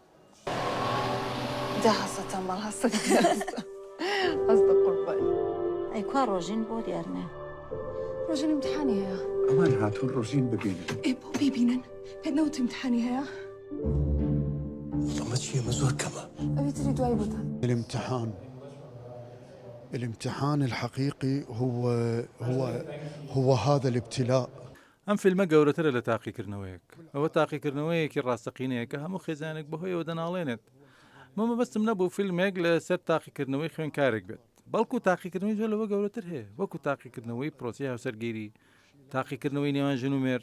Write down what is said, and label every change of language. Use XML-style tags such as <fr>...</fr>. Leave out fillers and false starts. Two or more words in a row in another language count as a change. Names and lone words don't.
<ckb>ئەیکوا ڕۆژین بۆ دیارنێ ڕۆژین امتحانی هەیە. ئەمان هاتوون ڕۆژین ببینن. بۆ بیبینن پێت نەوت امتحانی هەیە. ئەمە چیە؟ ئەمە زۆر کەمە. ئەوی تری دوای بوتن.</ckb> <ar>الامتحان الحقيقي هو هذا الابتلاء.</ar> <ckb>ئەم فیلمە گەورەترە لە تاقیکردنەوەیەک. ئەوە تاقیکردنەوەیەکی ڕاستەقینەیە کە هەموو خێزانێک بەهۆیەوە دەناڵێنێت. مەمە بەستم نەبوو فیلمێک لە سەر تاقیکردنەوەی خوێنکارێک بێت. بەڵکو تاقیکردنەوەی زۆر لەوە گەورەتر هەیە، وەکو تاقیکردنەوەی پرۆسی هاوسەرگیری، تاقیکردنەوەی نێوان ژن و مێرد.</ckb>